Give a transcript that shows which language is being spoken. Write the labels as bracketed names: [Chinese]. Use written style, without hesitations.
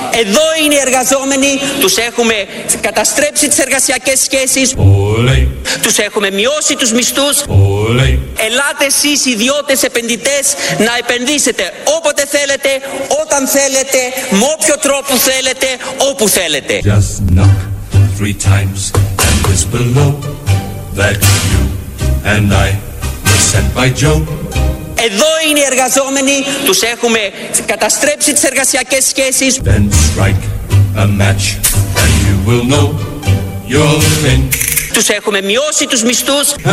[Greek] Εδώ είναι οι εργαζόμενοι, τους έχουμε καταστρέψει τις εργασιακές σχέσεις. Ολέ. Τους έχουμε μειώσει τους μισθούς. Ολέ. Ελάτε εσείς ιδιώτες επενδυτές να επενδύσετε όποτε θέλετε, όταν θέλετε, με όποιο τρόπο θέλετε, όπου θέλετε. [English] Just knock three times and whisper low that you and I were sent by Joe. [Greek] Εδώ είναι οι εργαζόμενοι, τους έχουμε καταστρέψει τις εργασιακές σχέσεις. [English] Then strike a match and you will know you're in. [Greek] Τους έχουμε μειώσει τους μισθούς.